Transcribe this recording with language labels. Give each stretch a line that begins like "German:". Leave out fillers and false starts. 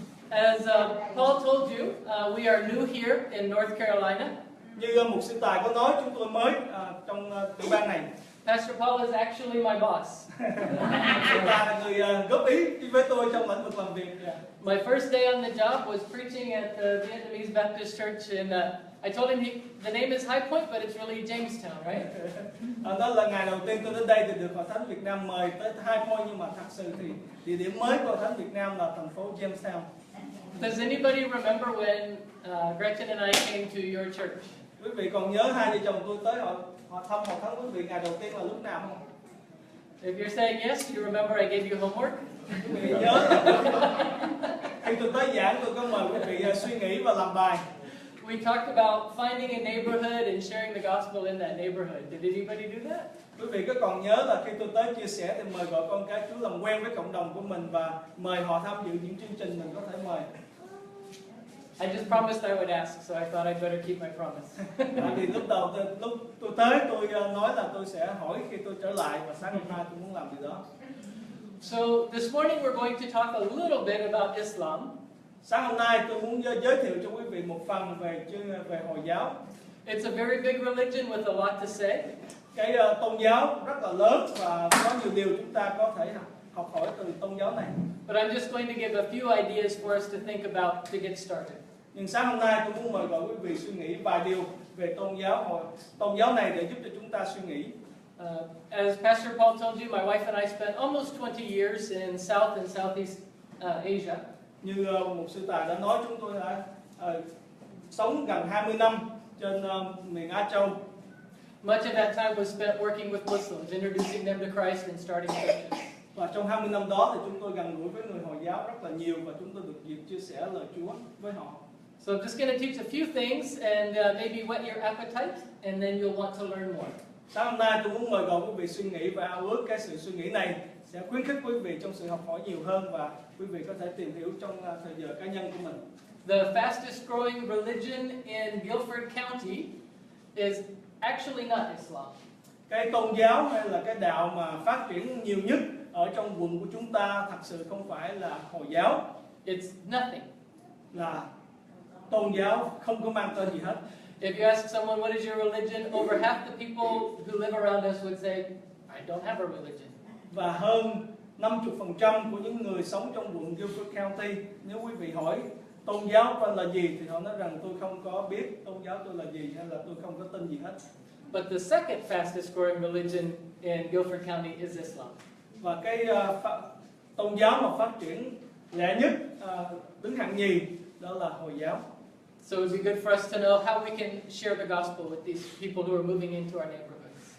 English: As Paul told you, we are new here in North Carolina.
Vietnamese: Như mục sư Tài có nói, chúng tôi mới trong tiểu bang này.
English: Pastor Paul is actually my boss.
Vietnamese: Sư Tài là người góp ý với tôi trong lĩnh vực làm việc.
English: My first day on the job was preaching at the Vietnamese Baptist Church in. I told him the name is High Point, but it's really Jamestown, right?
Vietnamese: Đó là ngày đầu tiên tôi đến đây thì được hội thánh Việt Nam mời tới High Point, nhưng mà thật sự thì địa điểm mới của hội thánh Việt Nam là thành phố Jamestown.
English: Does anybody remember when Gretchen and I came to your church?
Vietnamese: Quý vị còn nhớ hai vợ chồng tôi tới họ thăm hội thánh quý vị ngày đầu tiên là lúc nào không?
English: If you're saying yes, you remember I gave you homework.
Vietnamese: Quý vị nhớ khi tôi tới giảng tôi có mời quý vị suy nghĩ và làm bài.
English: We talked about finding a neighborhood and sharing the gospel in that neighborhood. Did anybody do that?
Vietnamese: Quý vị có còn nhớ là khi tôi tới chia sẻ thì mời gọi con cái Chúa làm quen với cộng đồng của mình và mời họ tham dự những chương trình mình có thể mời.
English: I just promised I would ask, so I thought I'd better keep my promise.
Vietnamese: Tại vì lúc tôi tới tôi nói là tôi sẽ hỏi khi tôi trở lại, và sáng hôm nay tôi muốn làm điều đó.
English: So this morning we're going to talk a little bit about Islam.
Vietnamese: Sáng hôm nay tôi muốn giới thiệu cho quý vị một phần về Hồi giáo.
English: It's a very big religion with a lot to say.
Vietnamese: Cái tôn giáo rất là lớn và có nhiều điều chúng ta có thể học hỏi từ tôn giáo này.
English: But I'm just going to give a few ideas for us to think about to get started.
Vietnamese: Nhưng sáng hôm nay tôi muốn mời gọi quý vị suy nghĩ vài điều về tôn giáo này để giúp cho chúng ta suy nghĩ.
English: As Pastor Paul told you, my wife and I spent almost 20 years in South and Southeast Asia.
Vietnamese: Như một sư Tài đã nói, chúng tôi đã sống gần 20 năm trên miền Á Châu.
English: Much of that time was spent working with Muslims, introducing them to Christ and starting churches.
Vietnamese: Và trong 20 năm đó thì chúng tôi gần gũi với người Hồi giáo rất là nhiều, và chúng tôi được dịp chia sẻ lời Chúa với họ.
English: So I'm just going to teach a few things and maybe whet your appetite, and then you'll want to learn more.
Vietnamese: Sáng hôm nay tôi muốn mời gọi quý vị suy nghĩ và ao ước cái sự suy nghĩ này sẽ khuyến khích quý vị trong sự học hỏi nhiều hơn, và quý vị có thể tìm hiểu trong thời giờ cá nhân của mình.
English: The fastest growing religion in Guilford County is actually not Islam.
Vietnamese: cái tôn giáo hay là cái đạo mà phát triển nhiều nhất ở trong quận của chúng ta thật sự không phải là Hồi giáo,
English: It's nothing.
Vietnamese: là tôn giáo không có mang tên gì hết.
English: If you ask someone, what is your religion? Over half the people who live around us would say, I don't have a religion.
Vietnamese: Và hơn 50% của những người sống trong quận Guilford County, nếu quý vị hỏi tôn giáo của anh là gì thì họ nói rằng tôi không có biết tôn giáo tôi là gì, hay là tôi không có tin gì hết.
English: But the second fastest growing religion in Guilford County is Islam.
Vietnamese: Và cái tôn giáo mà phát triển lẻ nhất, đứng hạng nhì, đó là Hồi giáo.
English: So it would be good for us to know how we can share the gospel with these people who are moving into our neighborhoods.